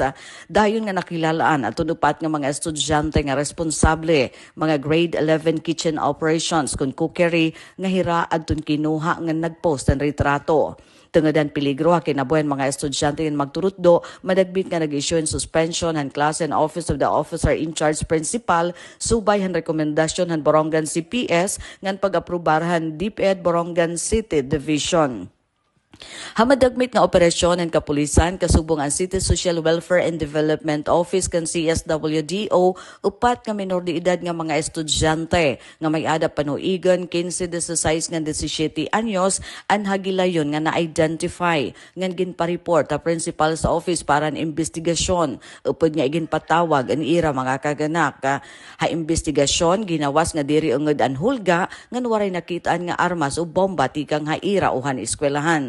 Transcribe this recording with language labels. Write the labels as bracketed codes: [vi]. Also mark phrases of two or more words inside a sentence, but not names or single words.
[war] Dayon nga nakilalaan at tunupat nga mga estudyante nga responsable, mga grade 11 [en] kitchen operations [war] kun cookery nga hira adtun kinuha nga nagpost ng retrato. Tungadan peligro ha kinabuhan mga estudyante nga magturutdo, madagbit nga nag-issue in suspension han klase and [en] office of the officer in charge principal, [war] subay han rekomendasyon han Borongan CPS ngan pag-aprobar han DepEd Borongan City Division. Hamadagmit nga operasyon ng kapulisan kasubong ang City Social Welfare and Development Office kan CSWDO upat nga minor de edad nga mga estudyante nga may adap panuigan 15 16 nga 17 anyos an hagilayon nga na-identify ngan ginpa-report ta principal sa office para ang investigasyon upod nga ginpatawag ang ira mga kaganak ha investigasyon ginawas nga diri ungod an hulga ngan waray nakitaan nga armas o bomba tikang haira uhan eskwelahan.